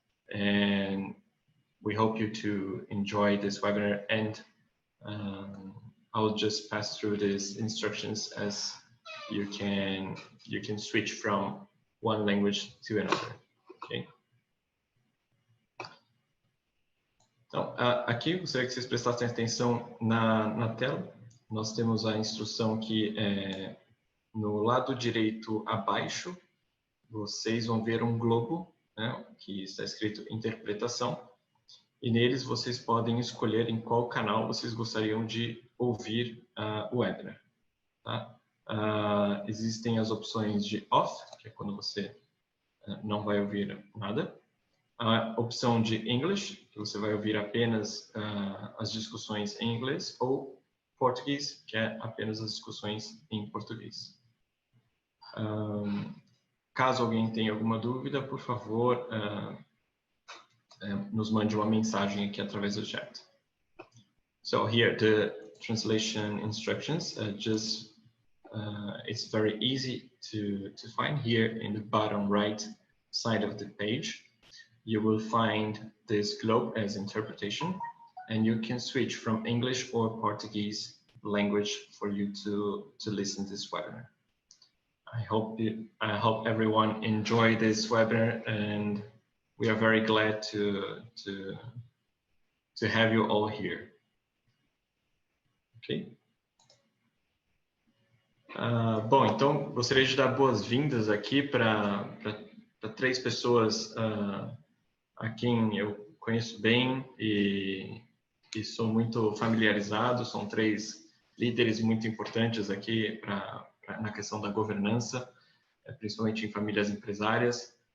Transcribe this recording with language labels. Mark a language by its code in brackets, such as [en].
[en] And we hope you to enjoy this webinar, and I'll just pass through these instructions as you can switch from one language to another. Okay? [pt] Então, aqui eu gostaria que vocês prestassem atenção na tela. Nós temos a instrução que no lado direito abaixo, vocês vão ver um globo, né, que está escrito interpretação, e neles vocês podem escolher em qual canal vocês gostariam de ouvir o webinar. Tá? Existem as opções de off, que é quando você não vai ouvir nada. A opção de English, que você vai ouvir apenas as discussões em inglês, ou português, que é apenas as discussões em português. Caso alguém tenha alguma dúvida, por favor, nos mande uma mensagem aqui através do chat. [en] So here, the translation instructions, it's very easy to find here in the bottom right side of the page. You will find this globe as interpretation, and you can switch from English or Portuguese language for you to listen to this webinar. I hope everyone enjoy this webinar, and we are very glad to have you all here. Ok? [pt] Bom, então gostaria de dar boas-vindas aqui para 3 pessoas a quem eu conheço bem e sou muito familiarizado. São 3 líderes muito importantes aqui na questão da governança, principalmente em famílias empresárias.